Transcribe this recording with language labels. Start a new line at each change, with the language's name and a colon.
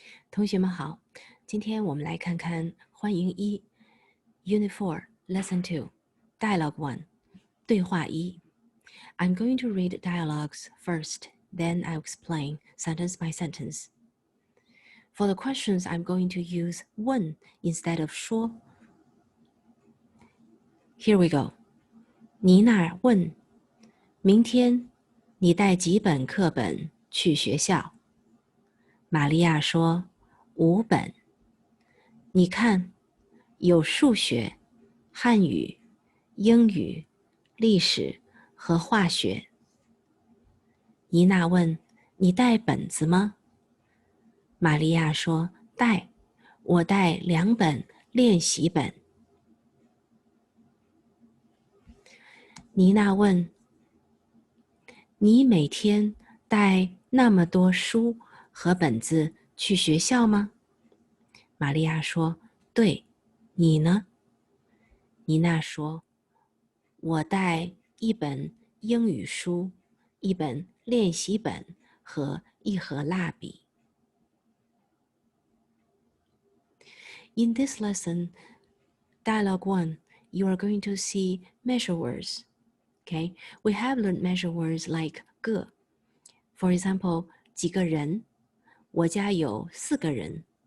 Chinese: 同学们好，今天我们来看看欢迎一
English: Unit 4 Lesson 2 Dialogue 1
Chinese: 对话一
English: I'm going to read dialogues first, then I'll explain sentence by sentence. For the questions, I'm going to use 问 instead of 说. Here we go.
Chinese: 妮娜问，明天你带几本课本去学校？玛利亚说，5本。你看，有数学、汉语、英语、历史和化学。妮娜问，你带本子吗？玛利亚说，带，我带2本练习本。妮娜问，你每天带那么多书和本子去学校吗？玛利亚说，对，你呢？妮娜说，我带1本英语书、1本练习本和1盒蜡笔。
English: In this lesson, Dialogue 1, you are going to see measure words. Okay, we have learned measure words like 个. For example,
Chinese: 几个人，我家有4个人。